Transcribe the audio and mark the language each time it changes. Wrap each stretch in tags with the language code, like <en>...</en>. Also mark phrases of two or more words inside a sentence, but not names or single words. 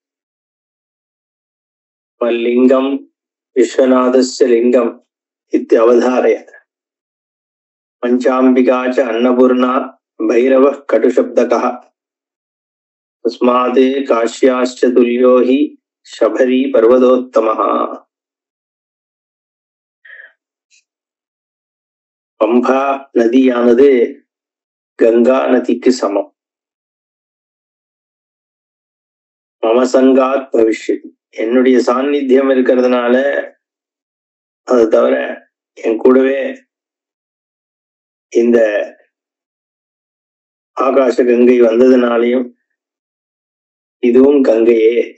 <sa>मल्लिंगं विश्वनाथस्य लिंगम् इत्यवधारय। पंचाम्बिका च अन्नपूर्णा भैरवः कटुशब्दकः तस्मात् काश्याश्च तुल्यो हि शबरी पर्वतोत्तमः।</sa> <ta>பம்பா நதியானது கங்கா நதிக்கு சமம்.</ta> <sa>ममसङ्गात् भविष्यति,</sa> <ta>என்னுடைய சாநித்தியம் இருக்கிறதுனால, அதை தவிர என் கூடவே இந்த ஆகாச கங்கை வந்ததுனாலையும் இதுவும் கங்கையே.</ta>